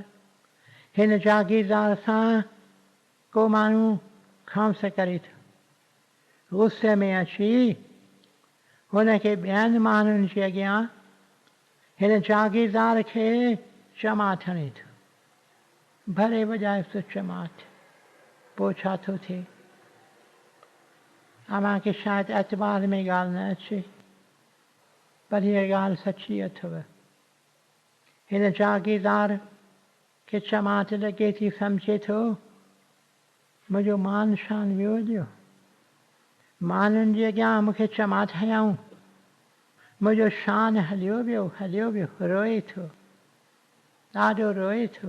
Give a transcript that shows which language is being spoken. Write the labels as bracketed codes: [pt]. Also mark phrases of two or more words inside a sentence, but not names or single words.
[sd] हिन जागीरदार सां को माण्हू खौंस करे थो। गुस्से में अची हुनखे ॿियनि माण्हुनि जे अॻियां हिन जागीरदार खे चमाट हणे थो। भले वॼाए सो चमाट। पोइ छा थो थिए? आमा के शायद एतबार में गाल न अचे पर हीअ ॻाल्हि सची अथव। हिन जागीरदार खे चमाट लॻे थी, सम्झे थो मुंहिंजो मान शान वियो हलियो, माण्हुनि जे अॻियां मूंखे चमाट हयाऊं, मुंहिंजो शान हलियो वियो, रोए थो, ॾाढो रोए थो।